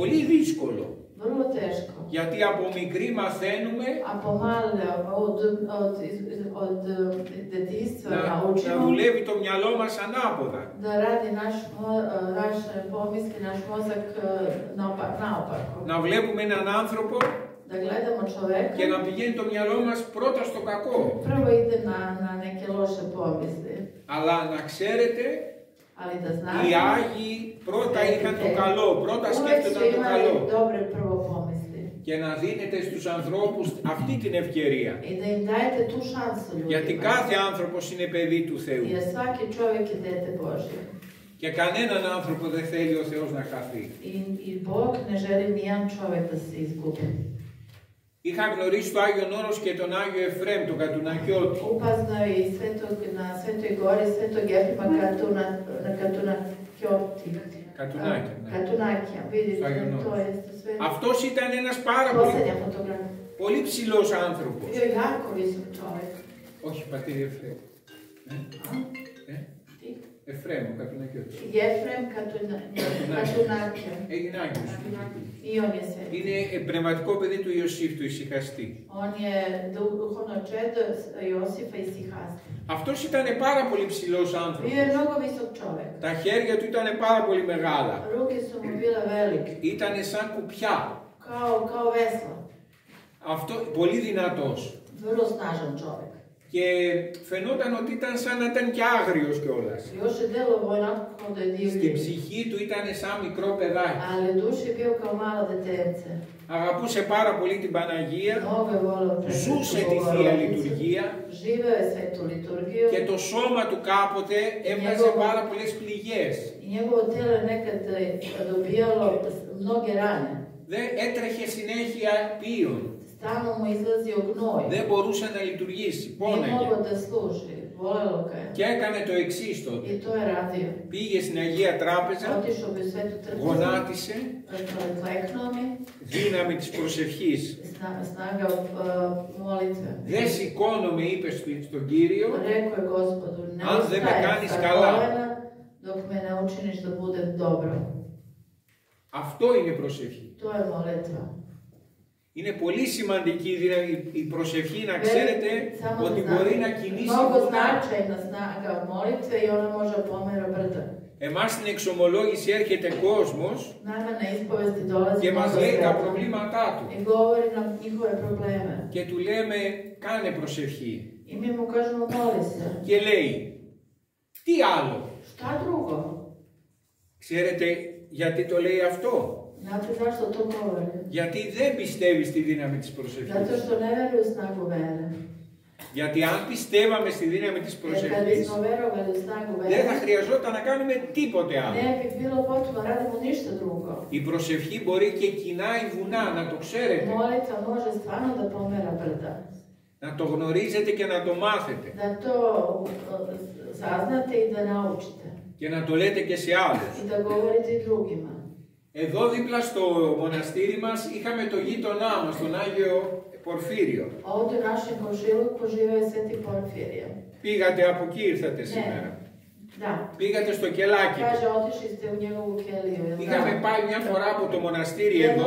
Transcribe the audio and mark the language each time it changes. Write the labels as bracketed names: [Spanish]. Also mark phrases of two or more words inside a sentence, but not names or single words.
[Greek] Πολύ δύσκολο. [Serbian] Vrlo teško. [Greek] Γιατί από μικροί μαθαίνουμε [Serbian] A pomalo od detinjstva [Greek] να [Serbian] naučimo [Greek] δουλεύει το μυαλό μας ανάποδα. [Serbian] da radi naš pomisli, naš mozak naopako. [Greek] Να βλέπουμε έναν άνθρωπο [Serbian] Da gledamo čoveka, [Greek] και να πηγαίνει το μυαλό μας πρώτα στο κακό. [Serbian] prvo ide na neke loše pomisli. [Greek] Αλλά να ξέρετε, [Serbian] Ali da [Greek] οι [Serbian] znate, [Greek] Άγιοι πρώτα είχαν το καλό, πρώτα [Serbian] uvek su [Greek] σκέφτονταν το [Serbian] imali [Greek] καλό. [Serbian] dobre prvo pomisli. [Greek] Και να δίνετε στους ανθρώπους αυτή την ευκαιρία. [Serbian] I da im dajete tu šansu [Greek] Γιατί [Serbian] ljudima. [Greek] κάθε άνθρωπος είναι παιδί του Θεού. [Serbian] Jer svaki čovjek je dete Božje. [Greek] Και κανέναν άνθρωπο δεν θέλει ο Θεός να χαθεί. [Serbian] I Bog ne želi nijedan čovjek da se izgubi. [Greek] Είχα γνωρίσει το Άγιον Όρος και τον Άγιο Εφραίμ, τον Κατουνακιώτη. [Serbian] Upoznao je i na Svetoj gori Svetog Efrema Katunakija. Vidite, to je sve. [Greek] Αυτός ήταν ένας πάρα [Serbian] Posljednja fotografija. [Greek] πολύ ψηλός άνθρωπος. [Serbian] Bio je jako visok čovjek. [Greek] Όχι, πατήρι Εφραίμ. Εφραίμ, ο Κατουνακιώτης. [Serbian] Efrem Katunakija. [Greek] Έγινε Άγιος. [Serbian] I on je sve. [Greek] Είναι πνευματικό παιδί του Ιωσήφ, του ησυχαστή. [Serbian] On je duhovno čedo Josifa i Sihasta. [Greek] Αυτός ήταν πάρα πολύ ψηλός άνθρωπος. [Serbian] Bio je mnogo visok čovjek. [Greek] Τα χέρια του ήταν πάρα πολύ μεγάλα. [Serbian] Ruke su mu bile velike. [Greek] Ήταν σαν κουπιά. [Serbian] Kao vesla. [Greek] Αυτό, πολύ δυνατός. [Serbian] Vrlo snažan čovjek. [Greek] Και φαινόταν ότι ήταν σαν να ήταν και άγριος κιόλας. [Serbian] Još je delovao onako kao da je [Greek] Στην [Serbian] divlji. [Greek] ψυχή του ήταν σαν μικρό παιδάκι. [Serbian] Ali u duši je bio kao malo detence. [Greek] Αγαπούσε πάρα πολύ την Παναγία. [Serbian] Mnogo je volio [Greek] Ζούσε τη Θεία Λειτουργία. [Serbian] Živeo je svetu liturgiju. [Greek] Και το σώμα του κάποτε έβγαζε πάρα πολλές πληγές. [Serbian] I njegovo tijelo je nekad dobijalo mnoge rane. [Greek] Δεν έτρεχε συνέχεια πίον. [Serbian] Stalno mu izlazio gnoj. [Greek] Δεν μπορούσε να λειτουργήσει. [Serbian] Nije [Greek] Πόνεγε. [Serbian] mogao da služi. Volelo ga je. [Greek] Και έκανε το εξής τότε. [Serbian] I to je radio. [Greek] Πήγε στην Αγία Τράπεζα, [Serbian] Otišao bi u svetu trpezu. [Greek] γονάτισε, [Serbian] Kleknuo mi. [Greek] δύναμη της προσευχής. [Serbian] Snaga molitve. [Greek] Δεν σηκώνομαι, είπε στον Κύριο, [Serbian] Rekao je Gospodu, ne [Greek] αν δεν με [Serbian] ustajem [Greek] κάνεις [Serbian] sa [Greek] καλά. [Serbian] kolena dok me ne učiniš da budem dobro. [Greek] Αυτό είναι προσευχή. [Serbian] To je molitva. [Greek] Είναι πολύ σημαντική η προσευχή, να ξέρετε ότι μπορεί να κινήσει [Serbian] Mnogo [Greek] βουνά. [Serbian] značajna snaga molitve i ona može pomera brda. [Greek] Εμάς στην εξομολόγηση έρχεται κόσμος [Serbian] Nama na ispovesti dolazi [Greek] και μας [Serbian] mnogo [Greek] λέει τα [Serbian] sveta [Greek] προβλήματά του. [Serbian] i govori nam njihove probleme. [Greek] Και του λέμε, κάνε προσευχή. [Serbian] I mi mu kažemo moli se. [Greek] Και λέει, τι άλλο. [Serbian] Šta drugo? [Greek] Ξέρετε γιατί το λέει αυτό. [Serbian] Znate zašto to govori? [Greek] Γιατί δεν πιστεύει στη δύναμη της προσευχής. [Serbian] Zato što ne veruje u snagu vere. [Greek] Γιατί αν πιστεύαμε στη δύναμη της [Serbian] Jer kad [Greek] προσευχής, [Serbian] bismo verovali u snagu [Greek] δεν θα [Serbian] vere, [Greek] χρειαζόταν να κάνουμε τίποτε άλλο. [Serbian] ne bi bilo potrebno radimo ništa drugo. [Greek] Η προσευχή μπορεί και κοινάει βουνά, να το ξέρετε. [Serbian] Molitva može stvarno da pomera brda. [Greek] Να το γνωρίζετε και να το μάθετε. [Serbian] Da to saznate i da naučite. [Greek] Και να το λέτε και σε άλλους. [Serbian] I da govorite i drugima. [Greek] Εδώ δίπλα στο μοναστήρι μας είχαμε το γείτονά μας, τον Άγιο Πορφύριο. [Serbian] Ovdje u našem komšiluku žive Sveti Porfirije. [Greek] Πήγατε από εκεί, ήρθατε σήμερα. [Serbian] Da. [Greek] Πήγατε στο κελάκι. [Serbian] Kaže, otišli ste u njegovu keliju. [Greek] Είχαμε πάει μια φορά από το μοναστήρι εδώ.